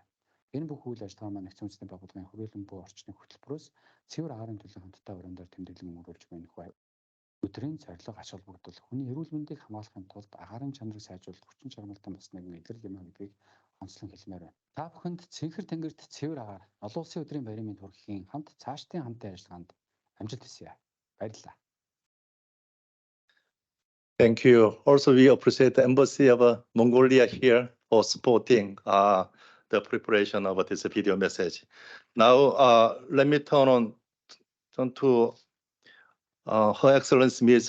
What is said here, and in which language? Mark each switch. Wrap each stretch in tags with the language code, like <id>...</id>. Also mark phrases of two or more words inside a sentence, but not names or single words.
<mn>Энэ бүх үйл ажиллагаа маань Нэгдсэн үндэсний байгууллагын хүрээлэн буй орчны хөтөлбөрөөс цэвэр агаарын төлөв хамтдаа өрөөндөө тэмдэглэн мөрүүлж буй нөхөө өдрийн зорилго ач холбогдол хүний эрүүл мэндийг хамгаалахын тулд агаарын чанарыг сайжруулах хүчин чармайлтан бас нэгэн илрэл юм гэдгийг онцлон хэлмээр байна. Та бүхэнд Цэнхэр тэнгэрт цэвэр агаар олон улсын өдрийн баярын мэнд хүрэхийн хамт цаашдын хамтын ажиллагаанд амжилт хүсье. Баярлалаа.</mn> <en>Thank you. Also, we appreciate the Embassy of Mongolia here for supporting the preparation of this video message. Now, let me turn to Her Excellency Ms.</en>